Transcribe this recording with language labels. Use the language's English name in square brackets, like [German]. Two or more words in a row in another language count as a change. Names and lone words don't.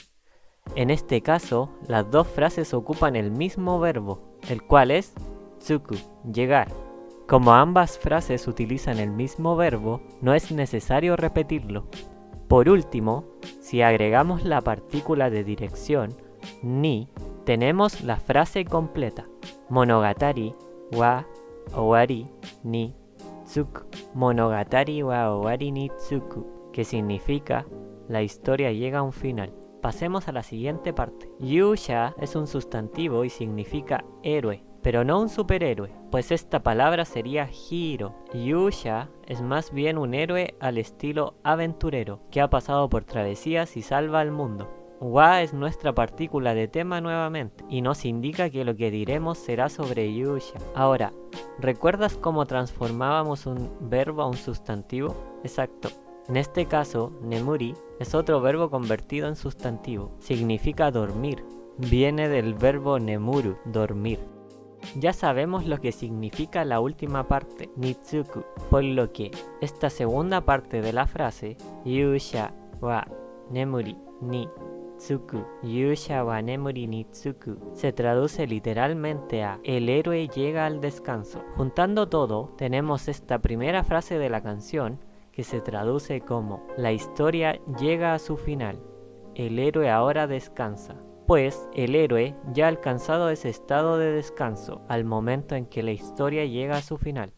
[Spanish] En este caso, las dos frases ocupan el mismo verbo, el cual es tsuku, llegar. Como ambas frases utilizan el mismo verbo, no es necesario repetirlo. Por último, si agregamos la partícula de dirección, ni, tenemos la frase completa. [Japanese] 物語は終わりにつく. 物語は終わりにつく, [Spanish] que significa la historia llega a un final. Pasemos a la siguiente parte. Yusha es un sustantivo y significa héroe, pero no un superhéroe, pues esta palabra sería hiro. Yusha es más bien un héroe al estilo aventurero, que ha pasado por travesías y salva al mundo. Wa es nuestra partícula de tema nuevamente, y nos indica que lo que diremos será sobre Yusha. Ahora, ¿recuerdas cómo transformábamos un verbo a un sustantivo? Exacto. En este caso, nemuri es otro verbo convertido en sustantivo. Significa dormir. Viene del verbo nemuru, dormir. Ya sabemos lo que significa la última parte, nitsuku, por lo que esta segunda parte de la frase, [Japanese] 勇者は眠りにつく、勇者は眠りにつく, [Spanish] se traduce literalmente a el héroe llega al descanso. Juntando todo, tenemos esta primera frase de la canción que se traduce como la historia llega a su final, el héroe ahora descansa. Pues el héroe ya ha alcanzado ese estado de descanso al momento en que la historia llega a su final.